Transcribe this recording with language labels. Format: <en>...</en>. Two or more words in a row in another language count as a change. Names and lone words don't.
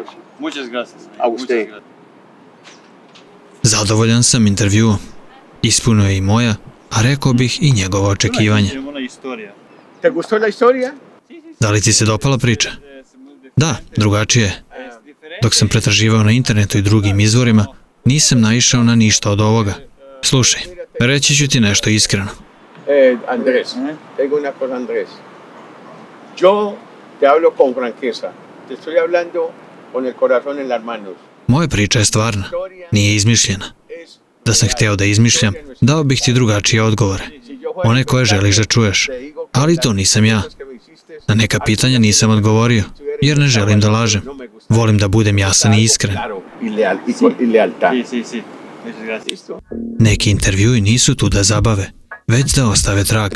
<es>Muchas gracias. A usted.</es> <sr>Zadovoljan sam intervjuom. Ispunio je i moja, a rekao bih i njegova očekivanja.</sr> <es>¿Te gustó la historia?</es> <sr>Da li ti se dopala priča? Da, drugačije je. Dok sam pretraživao na internetu i drugim izvorima, nisam naišao na ništa od ovoga. Slušaj, reći ću ti nešto iskreno.</sr> <es>Andrés, tengo una cosa, Andrés. Yo te hablo con franqueza. Te estoy hablando con el corazón en las manos.</es> <sr>Moja priča je stvarna, nije izmišljena. Da sam hteo da izmišljam, dao bih ti drugačije odgovore. One koje želiš da čuješ. Ali to nisam ja. Na neka pitanja nisam odgovorio, jer ne želim da lažem. Volim da budem jasan i iskren. Neki intervjui nisu tu da zabave, već da ostave trag.</sr>